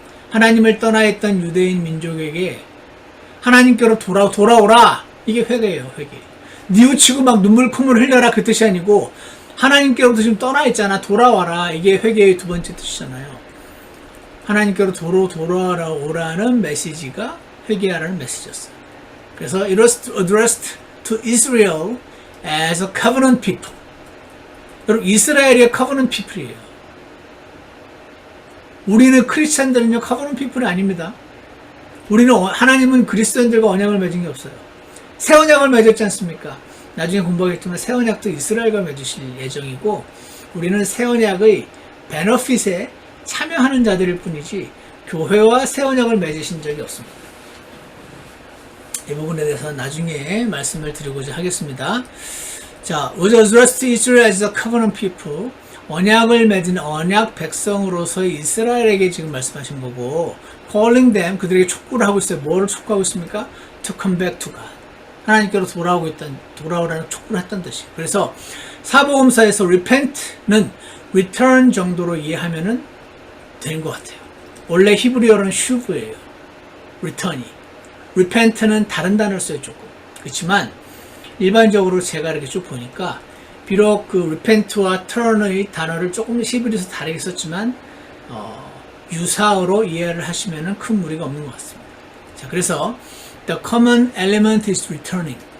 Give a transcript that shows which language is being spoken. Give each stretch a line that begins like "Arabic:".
Korean: 하나님을 떠나 있던 유대인 민족에게 하나님께로 돌아오라 이게 회개예요. 회개. 뉘우치고 막 눈물 콧물 흘려라 그 뜻이 아니고 하나님께로부터 지금 떠나 있잖아 돌아와라 이게 회개의 두 번째 뜻이잖아요. 하나님께로 돌아오라는 메시지가 회개하라는 메시지였어요. 그래서
English: it was addressed to Israel as a covenant people.
Korean: 여러분 이스라엘이 covenant people이에요. 우리는 크리스찬들은요 covenant people이 아닙니다. 우리는 하나님은 그리스도인들과 언약을 맺은 게 없어요. 새 언약을 맺었지 않습니까? 나중에 공부하겠지만 새 언약도 이스라엘과 맺으실 예정이고 우리는 새 언약의 베너핏에 참여하는 자들일 뿐이지 교회와 새 언약을 맺으신 적이 없습니다. 이 부분에 대해서 나중에 말씀을 드리고자 하겠습니다. 자,
English: was addressed to Israel as a covenant people.
Korean: 언약을 맺은 언약 백성으로서의 이스라엘에게 지금 말씀하신 거고
English: calling them
Korean: 그들에게 촉구를 하고 있어요. 뭐를 촉구하고 있습니까?
English: To come back to God.
Korean: 하나님께로 돌아오라는 촉구를 했던 뜻이에요. 그래서 사복음서에서 repent는 return 정도로 이해하면은 되는 것 같아요. 원래 히브리어로는 슈브예요.
English: return이.
Korean: repent는 다른 단어를 써요 조금. 그렇지만 일반적으로 제가 이렇게 쭉 보니까 비록 그 repent와 turn의 단어를 조금 히브리어에서 다르게 썼지만 유사어로 이해를 하시면은 큰 무리가 없는 것 같습니다. 자, 그래서
English: the common element is returning.